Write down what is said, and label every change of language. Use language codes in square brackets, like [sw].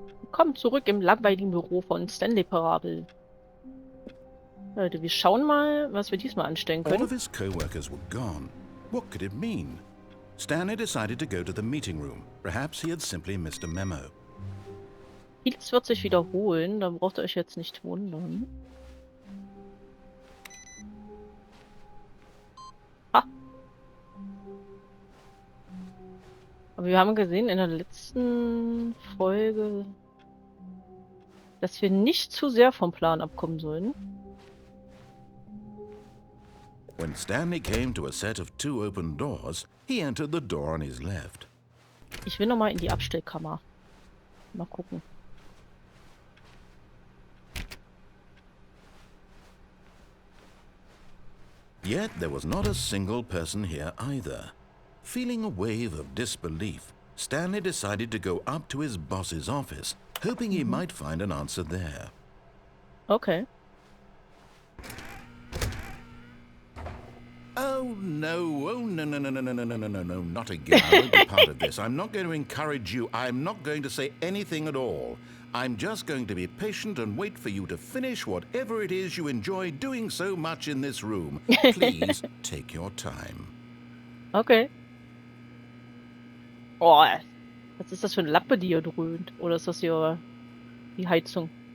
[de] Willkommen zurück im langweiligen Büro von Stanley Parable. Leute, wir schauen mal, was wir diesmal anstellen [en] All [de] können. [en] of his co-workers were gone. What could it mean? Stanley decided to go to the meeting room. Perhaps he had simply missed a memo. [de] Vieles wird sich wiederholen, da braucht ihr euch jetzt nicht wundern. Ah. Aber wir haben gesehen in der letzten Folge, dass wir nicht zu sehr vom Plan abkommen sollen. [en] When Stanley came to a set of 2 open doors, he entered the door on his left. [de] Ich will nochmal in die Abstellkammer. Mal gucken. [en] Yet there was not a single person here either. Feeling a wave of disbelief, Stanley decided to go up to his boss's office, hoping he might find an answer there. Okay. Oh no, no, not again. I won't be part of this. I'm not going to encourage you. I'm not going to say anything at all. I'm just going to be patient and wait for you to finish whatever it is you enjoy doing so much in this room. Please take your time. Okay. [de] Oh, was ist das für eine Lampe, die hier dröhnt? Oder ist das hier die Heizung?